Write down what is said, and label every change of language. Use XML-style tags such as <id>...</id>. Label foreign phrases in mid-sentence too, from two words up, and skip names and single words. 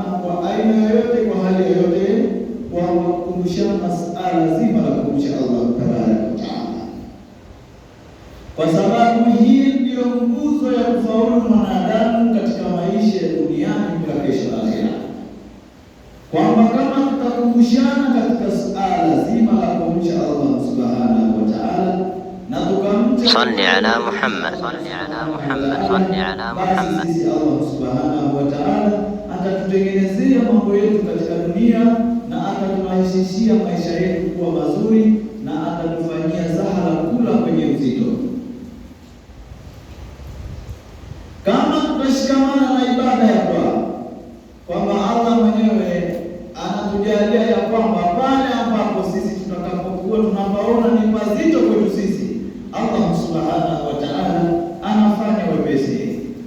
<sw>kwa aina yoyote, kwa hali yoyote, kwa kukumbushana suala zima la kumcha Allah</sw> <ar>تبارك وتعالى,</ar> <sw>kwa sababu hii ndio nguzo ya kufaulu mwanadamu katika maisha ya duniani bila kesho akhera, kwamba kama tutakumbushana katika suala zima la kumcha Allah</sw> <ar>سبحانه وتعالى</ar> <sw>na tukamcha</sw> <ar>صل على محمد، صل على محمد، صل على محمد,</ar> <sw>basi Allah</sw> <ar>سبحانه وتعالى</ar> <sw>atatutengenezea mambo yetu katika dunia na ataturahisishia maisha yetu kuwa mazuri na atatufanyia sahala kula kwenye uzito. Kama tumeshikamana na ibada ya dua, kwamba Allah mwenyewe anatujalia ya kwamba pale ambapo sisi tutakapokuwa tunapaona ni mazito kwetu sisi, Allah</sw> <ar>سبحانه وتعالى</ar> <sw>anafanya wepesi.</sw>